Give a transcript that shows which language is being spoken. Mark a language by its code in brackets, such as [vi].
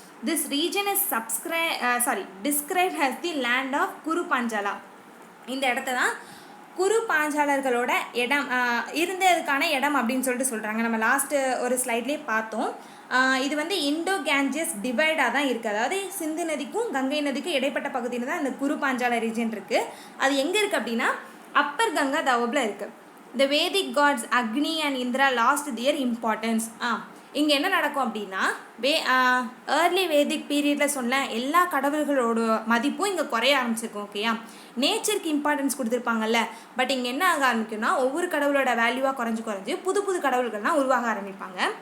[en] This region is described as the land of Kuru Panchala. [ta] இந்த இடத்த தான் குரு பாஞ்சாலர்களோட இடம் இருந்ததுக்கான இடம் அப்படின்னு சொல்லிட்டு சொல்கிறாங்க. நம்ம லாஸ்ட்டு ஒரு ஸ்லைட்லேயே பார்த்தோம். இது வந்து இண்டோ கேஞ்சஸ் டிவைடாக தான் இருக்குது. அதாவது சிந்து நதிக்கும் கங்கை நதிக்கும் இடைப்பட்ட பகுதியில் தான் இந்த குரு பாஞ்சால ரீஜன் இருக்குது. அது எங்கே இருக்குது அப்படின்னா அப்பர் கங்கா தோப்பில் இருக்குது. [en] The Vedic gods Agni and Indra lost their importance. [ta] இங்கே என்ன நடக்கும் அப்படின்னா ஏர்லி வேதிக் பீரியடில் சொன்ன எல்லா கடவுள்களோட மதிப்பும் இங்கே குறைய ஆரம்பிச்சிருக்கும். ஓகேயா, நேச்சருக்கு இம்பார்ட்டன்ஸ் கொடுத்துருப்பாங்கல்ல, பட் இங்கே என்ன ஆக ஆரம்பிக்கும்னா ஒவ்வொரு கடவுளோட வேல்யூவாக குறைஞ்சு புது புது கடவுள்கள்லாம் உருவாக ஆரம்பிப்பாங்க.